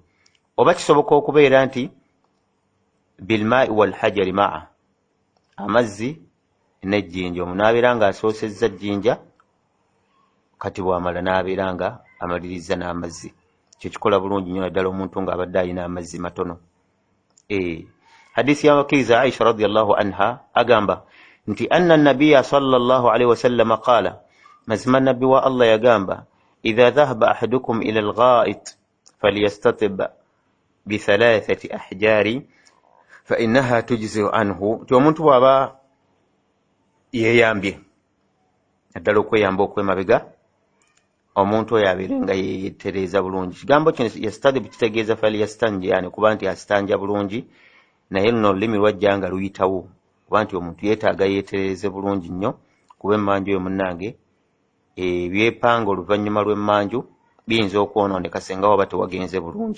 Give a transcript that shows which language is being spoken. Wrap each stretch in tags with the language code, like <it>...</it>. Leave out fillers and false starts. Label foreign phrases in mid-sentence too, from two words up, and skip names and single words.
<lg>Oba kisoboka okubeera nti</lg> <ar>بالماء والحجر</ar> <lg>maa amazzi n'ejjinja omuntu n'abeera ng'asoosezza jjinja kati bw'amala n'abeera nga amaliriza n'amazzi kyo kikola bulungi nnyo naddala omuntu ng'abadde alina amazzi matono. Hadisi y'abakkiriza</lg> <ar>Aisha رضي الله عنها</ar> <lg>agamba nti</lg> <ar>أن النبي صلى الله عليه وسلم قال</ar> <lg>mazima nabbi wa Allah yagamba</lg> <ar>إذا ذهب أحدكم إلى الغائط فليستطب بثلاثة أحجار فإنها تجزئ عنه.</ar> <lg>Ti omuntu bw'aba yeeyambye naddala okweyamba okw'emabega omuntu oyo abeere nga yeetereeza bulungi. Kigambo kino yastadib kitegeeza falyastanji yani kuba nti asitanja bulungi naye luno olulimi lwajja nga luyitawo kuba nti omuntu yeetaaga yeetereeze bulungi nnyo kuba emmanju eyo munnange ebyepanga oluvannyuma lw'emmanju biyinza okwonooneka singa waba tewagenze bulungi.</lg>